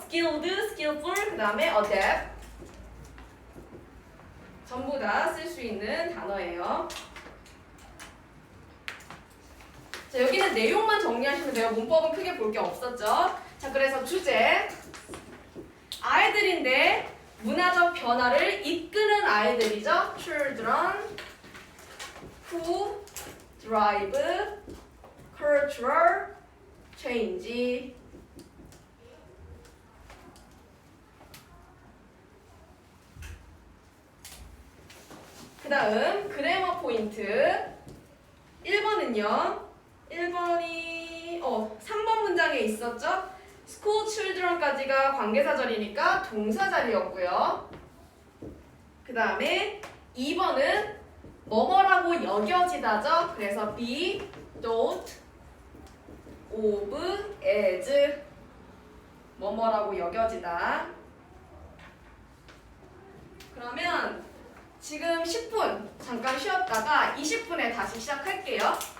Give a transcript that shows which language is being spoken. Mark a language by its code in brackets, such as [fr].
[ko] skilled, skillful, 그 다음에 adept 전부 다 쓸 수 있는 단어예요. 자, 여기는 내용만 정리하시면 돼요. 문법은 크게 볼 게 없었죠. 자, 그래서 주제 아이들인데 문화적 변화를 이끄는 아이들이죠. [en] Children who drive cultural change. [ko] 그 다음 그래머 포인트 1번은요. 1번이 3번 문장에 있었죠? school children까지가 관계사절이니까 동사자리였고요. 그 다음에 2번은 뭐뭐라고 여겨지다죠? 그래서 [en] be thought of as [ko] 뭐뭐라고 여겨지다. 그러면 지금 10분 잠깐 쉬었다가 20분에 다시 시작할게요.